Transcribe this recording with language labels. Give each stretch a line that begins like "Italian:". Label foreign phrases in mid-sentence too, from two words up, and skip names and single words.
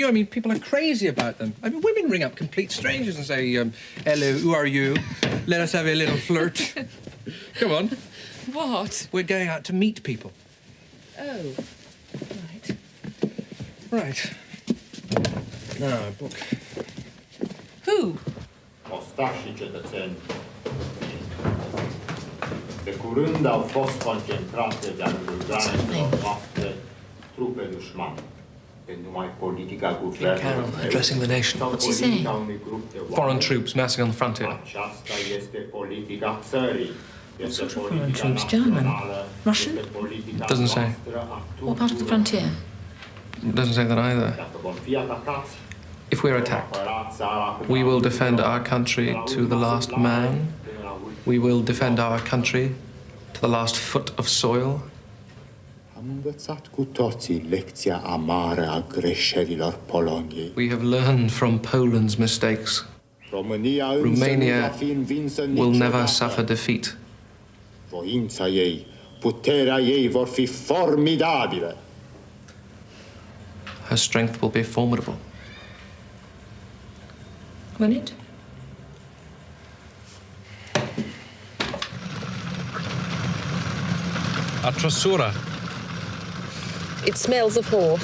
English: I mean, people are crazy about them. I mean, women ring up complete strangers and say, hello, who are you? Let us have a little flirt. Come on. What? We're going out to meet people. Oh, right. Right. Now, book. Who?
Romanian: Ostași cetățeni, de curând au fost concentrate de-a lungul granițelor noastre trupe dușmane. Pe numai politica guvernului
English: Addressing the nation. What's he saying? Foreign troops massing on the frontier.
Romanian: Aceasta este politica țării.
English: What sort of foreign troops? German? Russian? Doesn't say. What part of the frontier? It doesn't say that either.
Romanian: Dacă vom fi atacați,
English: If we're attacked, we will defend our country to the last man. We will defend our country to the last foot of soil.
Romanian: am învățat cu toții lecția amară a greșelilor Poloniei.
English: We have learned from Poland's mistakes.
Romanian: România însă nu va
English: Romania
Romanian: fi învinsă
English: will never
Romanian: niciodată.
English: suffer defeat.
Romanian: Voința ei, puterea ei vor fi formidabile.
English: Her strength will be formidable. Will it?
Romanian: A trasura.
English: It smells of horse.